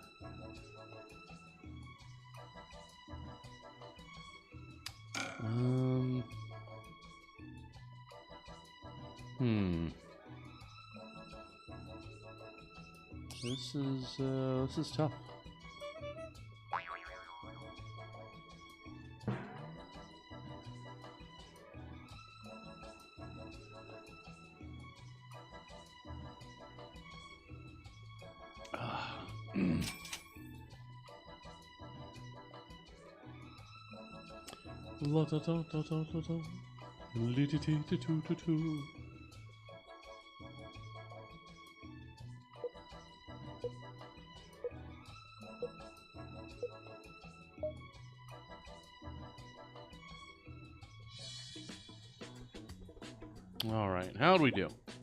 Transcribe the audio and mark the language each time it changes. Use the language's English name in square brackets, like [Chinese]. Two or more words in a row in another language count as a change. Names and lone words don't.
[English] This is tough. La da da da da da da. Li ti ti ti tu tu tu. All right, how'd we do?